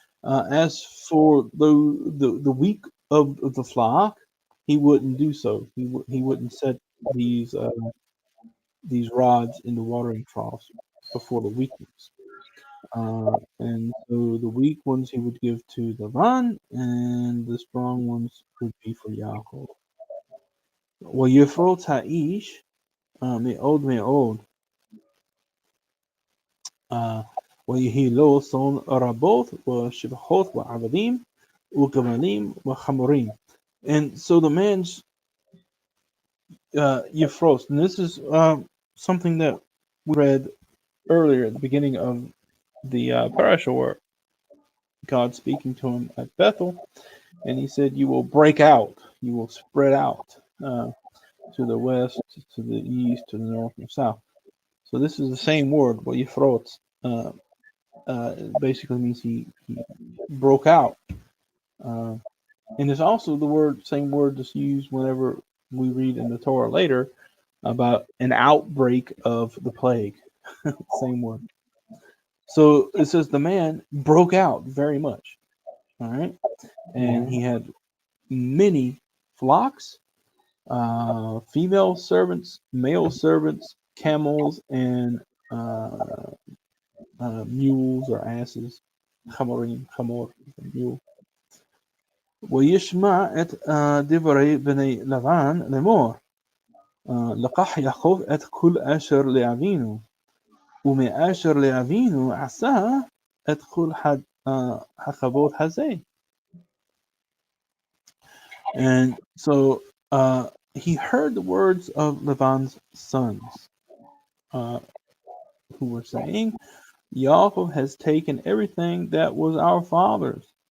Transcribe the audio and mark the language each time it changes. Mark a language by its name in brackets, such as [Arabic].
[English] As for the weak of the flock, he wouldn't do so. He wouldn't set these rods in the watering troughs before the weak ones. And so the weak ones he would give to Lavan, and the strong ones would be for Yaakov. [Hebrew] ويفرط האיש מאוד מאוד ויהי צאן רבות ושפחות ועבדים וגמלים וחמורים. [English] And so the man's Yifros, and this is something that we read earlier at the beginning of the Parashath, where God speaking to him at Bethel, and he said, "You will break out, you will spread out to the west, to the east, to the north, and south." So this is the same word, what Yifrot, basically means he broke out. And it's also the same word that's used whenever we read in the Torah later about an outbreak of the plague. Same word. So it says the man broke out very much. All right. And he had many flocks, female servants, male servants, camels, and mules or asses. Chamor, mule. [Hebrew] וישמע את דברי בני לבן לאמור, לקח יעקב את כל אשר לאבינו, ומאשר לאבינו עשה את כל הכבוד הזה. [English] And so he heard the words of Laban's sons, who were saying, Yaakov has taken everything that was our father's.